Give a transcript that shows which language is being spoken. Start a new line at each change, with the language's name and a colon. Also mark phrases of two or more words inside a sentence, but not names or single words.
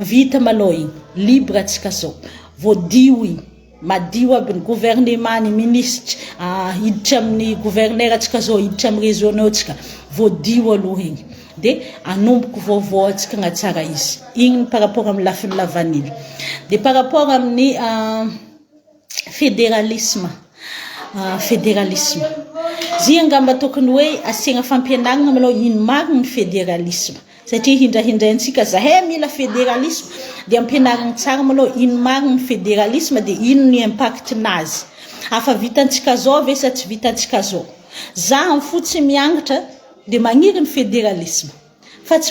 Malagasy: vita malô igny libre atsika zao voadio igny madio aby ny gouvernement ny ministre hiditra amin'ny gouverneur atsika zao hiditra amin'ny région atsika voadio aloha igny de anomboko vaovao atsika agnatsara izy igny
French: par rapport
Malagasy: amin'ny lafiny
French: la vanille
Malagasy: de
French: par rapport
Malagasy: amin'ny fédéralisme zay angamba tokony hoe asiagna fampianarana malô ino marina ny fédéralisme satria hindrahindraintsika zahay mila fédéralisme de ampianarana tsara malô ino marina ny fédéralisme de ino ny impact nazy afa vitantsika zao ve sa tsy vitantsika zao za am fotsy miangatra de magniry ny fédéralisme fa tsy